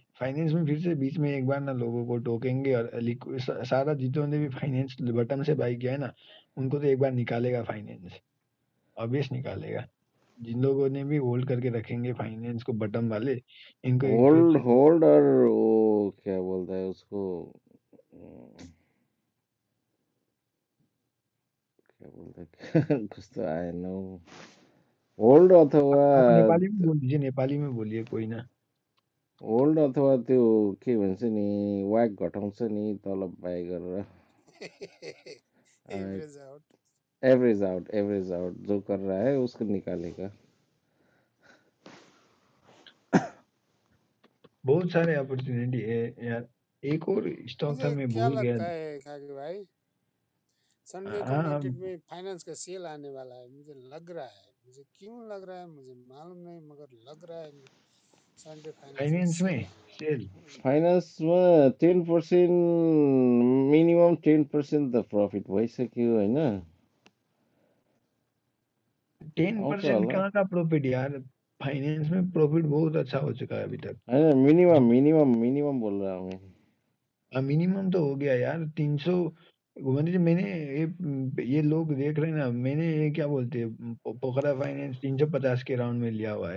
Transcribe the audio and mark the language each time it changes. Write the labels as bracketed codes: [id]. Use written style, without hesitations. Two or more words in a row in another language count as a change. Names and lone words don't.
[hi] फाइनेंस में फिर से बीच में एक बार ना लोगों को टोकेंगे और सारा जितने भी फाइनेंस बटन से बाई किया है ना उनको तो एक बार निकालेगा फाइनेंस, ऑब्वियस निकालेगा। जिन लोगों ने भी होल्ड करके रखेंगे फाइनेंस को बटन वाले, इनको एक फिर होल्ड से होल्ड और वो क्या बोलता है उसको, क्या बोलता है कुछ तो आएन, होल्ड अथवा आप नेपाली में बोल दीजिए, नेपाली में बोलिए कोही ना। [ne] होल्ड अथवा त्यो के भन्छ नि वाक घटाउँछ नि तलब बाई गरेर [en] average out. average out [hi] जो कर रहा है उसको निकालेगा। बहुत सारे अपॉर्चुनिटी है यार। एक और स्टॉक था मुझे मैं क्या भूल गया। लगता है खाकी भाई, संडे को हाँ मार्केट में फाइनेंस का सेल आने वाला है, मुझे लग रहा है। मुझे क्यों लग रहा है मुझे मालूम नहीं, मगर लग रहा है संडे फाइनेंस का फाइनेंस सेल में आने वाला सेल [ne] फाइनेन्समा 10% मिनिमम 10% त प्रफिट भइसक्यो होइन, आउँछ 10% होला कहाँ [hi] का प्रॉफिट यार। फाइनेंस में प्रॉफिट बहुत अच्छा हो चुका है अभी तक। होइन, मिनिमम बोल रहा हूँ मैं। मिनिमम तो हो गया यार 300। घुमंती जी मैंने ये लोग देख रहे हैं ना, मैंने ये क्या बोलते हैं पोखरा फाइनेंस 350 के राउंड में लिया हुआ है।